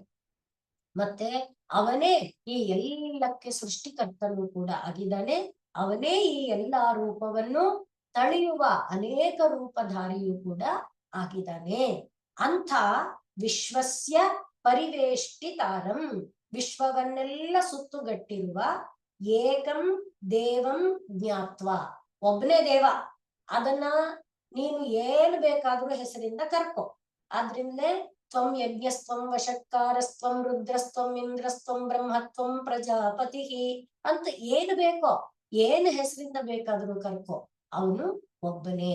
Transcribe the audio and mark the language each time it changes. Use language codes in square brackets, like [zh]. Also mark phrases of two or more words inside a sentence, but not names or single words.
[kn] ಮತ್ತೆ ಅವನೇ ಈ ಎಲ್ಲಕ್ಕೆ ಸೃಷ್ಟಿಕರ್ತನು ಕೂಡ ಆಗಿದ್ದಾನೆ. ಅವನೇ ಈ ಎಲ್ಲಾ ರೂಪವನ್ನು ತಳೆಯುವ ಅನೇಕ ರೂಪಧಾರಿಯೂ ಕೂಡ ಆಗಿದ್ದಾನೆ. [sa] ಅಂಥ ವಿಶ್ವಸ್ಯ ಪರಿವೇಷ್ಟಿತಾರಂ, [kn] ವಿಶ್ವವನ್ನೆಲ್ಲ ಸುತ್ತುಗಟ್ಟಿರುವ [sa] ಏಕಂ ದೇವಂ ಜ್ಞಾತ್ವ, [kn] ಒಬ್ಬನೇ ದೇವ. ಅದನ್ನ ನೀನು ಏನು ಬೇಕಾದ್ರೂ ಹೆಸರಿಂದ ಕರ್ಕೊ. ಆದ್ರಿಂದಲೇ [sa] ತ್ವಂ ಯಜ್ಞಸ್ತ್ವಂ ವಷಟ್ಕಾರಸ್ತ್ವಂ ರುದ್ರಸ್ತ್ವಂ ಇಂದ್ರಸ್ತ್ವಂ ಬ್ರಹ್ಮತ್ವಂ ಪ್ರಜಾಪತಿ [kn] ಅಂತ ಏನು ಬೇಕೋ, ಏನು ಹೆಸರಿಂದ ಬೇಕಾದ್ರೂ ಕರ್ಕೊ, ಅವನು ಒಬ್ಬನೇ.